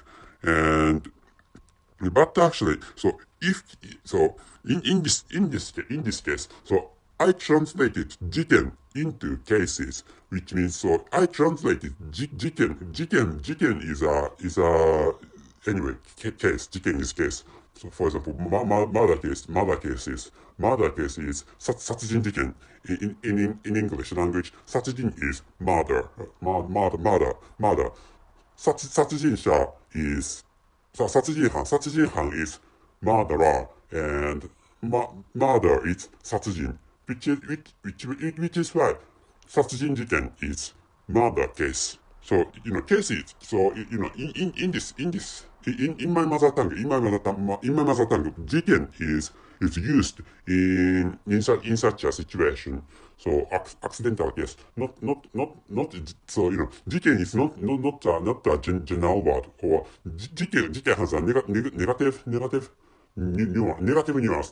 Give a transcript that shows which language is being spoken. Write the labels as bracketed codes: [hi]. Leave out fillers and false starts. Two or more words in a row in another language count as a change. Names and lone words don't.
[en] And but actually, so in this case, so I translated jiken into cases, which means so I translated jiken is a anyway case, jiken is case. So for example, murder case is 殺人事件 in English language. 殺人 is murder. 殺人者 is 殺人犯 is murderer, and murder is 殺人 which is why 殺人事件 is murder case. So cases. So in my mother tongue, jiken is used in such a situation. So accidental case, not so jiken is not a general word, or jiken has a negative nuance.